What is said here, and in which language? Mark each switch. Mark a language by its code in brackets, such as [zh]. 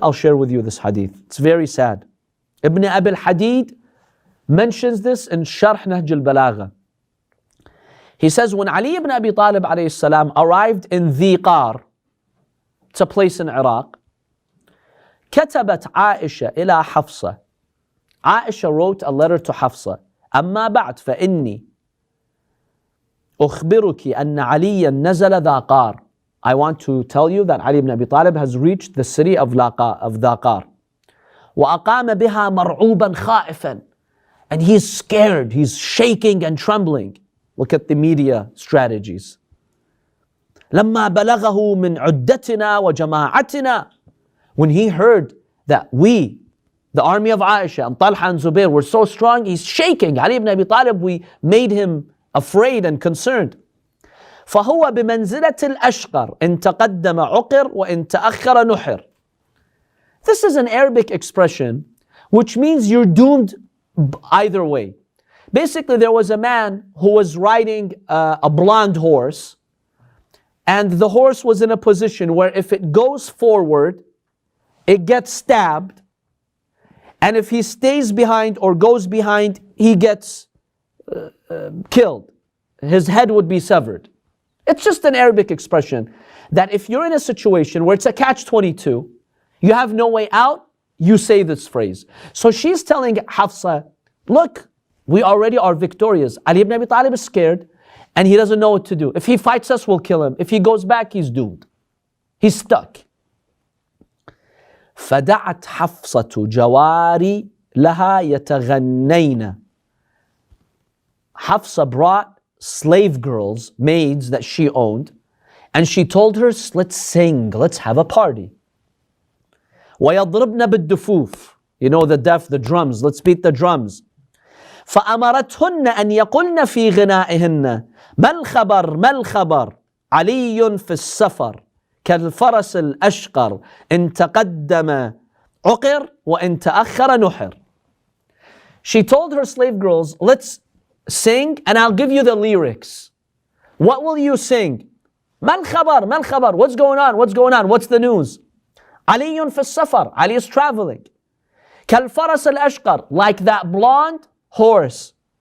[en] I'll share with you this hadith. It's very sad. Ibn Abi al-Hadid mentions this in Sharh Nahj al-Balagha. He says, when Ali ibn Abi Talib alayhi salam arrived in Dhiqar, it's a place in Iraq, [ar] كتبت عائشة إلى حفصة. [en] Aisha wrote a letter to Hafsa. [ar] أما بعد فإني أخبرك أن عليا نزل ذاقار. [en] I want to tell you that Ali ibn Abi Talib has reached the city of Dhaqar. [ar] وأقام بها مرعوبا خائفا. [en] And he's scared, he's shaking and trembling. Look at the media strategies. [ar] لما بلغه من عدتنا وجماعتنا. [en] When he heard that we, the army of Aisha and Talha and Zubair, were so strong, he's shaking. Ali ibn Abi Talib, we made him afraid and concerned. [ar] فهو بمنزلة الأشقر إن تقدم عقر وإن تأخر نحر. [en] This is an Arabic expression which means you're doomed either way. Basically, there was a man who was riding a blonde horse, and the horse was in a position where if it goes forward, it gets stabbed, and if he stays behind or goes behind, he gets killed. His head would be severed. It's just an Arabic expression that if you're in a situation where it's a catch-22, you have no way out, you say this phrase. So she's telling Hafsa, look, we already are victorious. Ali ibn Abi Talib is scared and he doesn't know what to do. If he fights us, we'll kill him. If he goes back, he's doomed. He's stuck. [ar] فدعت حفصة جواري لها يتغنين. [en] Hafsa brought slave girls, maids that she owned, and she told her, let's sing, let's have a party. [ar] وَيَضْرِبْنَ بِالدُّفُوفِ. [en] You know the deaf, the drums, let's beat the drums. [ar] فأمرتهن أن يقولن في غنائهن ما الخبر ما الخبر علي في السفر كالفرس الأشقر إن تقدم عقر وإن تأخر نحر. [en] She told her slave girls, let's sing and I'll give you the lyrics. What will you sing? [ar] ما الخبر ما الخبر. [en] What's going on? What's going on? What's the news? [ar] علي في السفر. [en] Ali is traveling. [ar] كالفرس الأشقر. [en] Like that blonde horse.